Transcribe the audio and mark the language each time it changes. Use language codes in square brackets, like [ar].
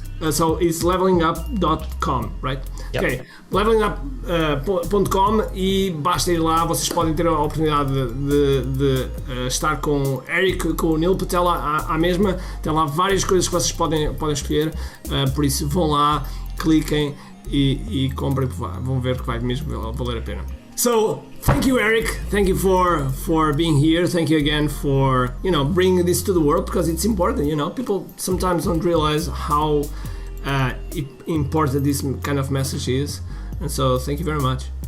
[en] So it's levelingup.com, right? Yep. [pt] Ok, levelingup.com e basta ir lá, vocês podem ter a oportunidade de estar com o Eric, com o Neil Patel à mesma, tem lá várias coisas que vocês podem escolher, por isso vão lá, cliquem e comprem, vão ver que vai mesmo valer a pena. [en] So, thank you, Eric. Thank you for being here. Thank you again for, bringing this to the world, because it's important, People sometimes don't realize how important this kind of message is. And so, thank you very much.